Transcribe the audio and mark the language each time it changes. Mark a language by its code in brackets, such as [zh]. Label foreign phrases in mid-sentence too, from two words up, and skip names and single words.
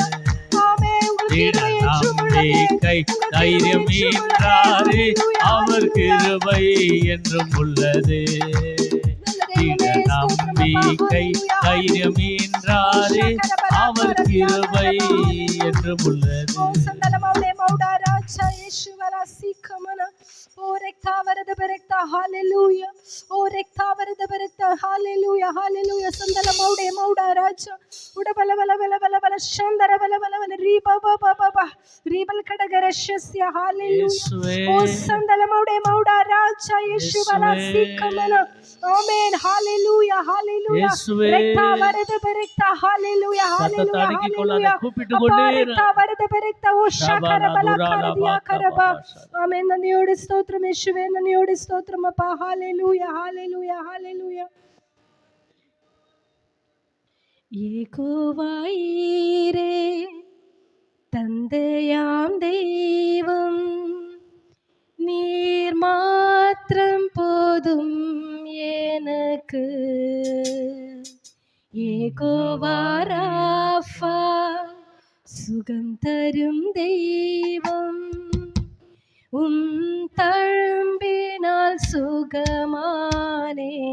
[ta] திட நம்பிக்கை தைரியமேந்தாரே அவர் கிருபை என்றும் உள்ளதே. திட நம்பிக்கை தைரியமேந்தாரே அவர் கிருபை என்றும் உள்ளதே. sikamana. Oh, rekta varada berekta. Hallelujah. Oh, rekta varada berekta. Hallelujah. Hallelujah. Sandala mauda raja. Uda bala bala bala bala bala shandara bala bala bala riba ba ba ba ba ribal kadagarashya. Hallelujah. Oh, sandala mauda raja. Yeshu bala sikamana. Amen. Hallelujah. Hallelujah. Rekta varada berekta. Hallelujah. Hallelujah. Hallelujah. Rekta varada berekta. Oh, shakara bala kardiya karaba. Amen. [ml] നന്ദിയോടെ സ്തോത്രം യേശുവേ, നന്ദിയോടെ സ്തോത്രം അപ്പാ. ഹല്ലേലൂയ, ഹല്ലേലൂയ, ഹല്ലേലൂയ. യഹോവയീരേ, [ta] തந்தையாம் தெய்வம், நீர் மாத்திரம் போதும் எனக்கு. யெகோவா ராஃபா, சுகம் தரும் தெய்வம், தழும்பினால் சுகமானே.